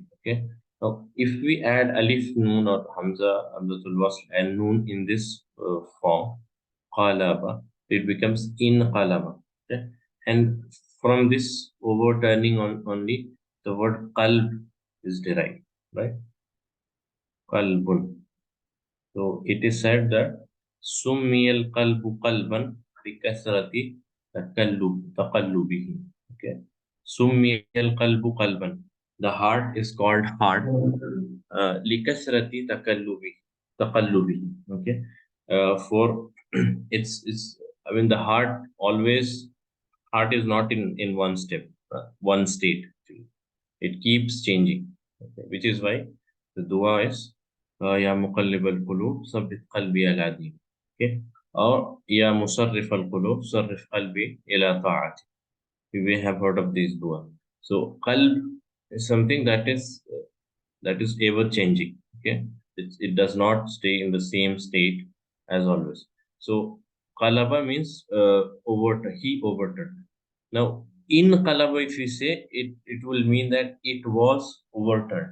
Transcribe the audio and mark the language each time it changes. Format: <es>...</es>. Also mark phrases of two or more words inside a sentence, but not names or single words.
<en>Okay, now if we add alif, noon, or</en> <ar>همزة الوصل</ar> <en>and noon in this form, qalaba, it becomes</en> <ar>انقلب.</ar> <en>Okay, and from this overturning on only the word qalb is derived, right?</en> <ar>Qalbun.</ar> <en>So it is said that</en> <ar>سمي القلب قلبا بكثرة تقلبه. Okay, سمي القلب قلبا.</ar> <en>The heart is called heart.</en> <ar>لكثرة تقلب. Okay.</ar> <en>For it's I mean the heart is not in one step, one state. It keeps changing. Okay. Which is why the dua is</en> <ar>يا مقلب القلوب ثبت قلبي على دين.</ar> <en>Okay.</en> <ar>Or يا مصرف القلوب صرف قلبي إلى طاعتي.</ar> <en>You may have heard of these dua. So qalb is something that is ever changing. Okay, it does not stay in the same state as always. So qalaba means he overturned. Now in qalaba, if we say it, it will mean that it was overturned.</en>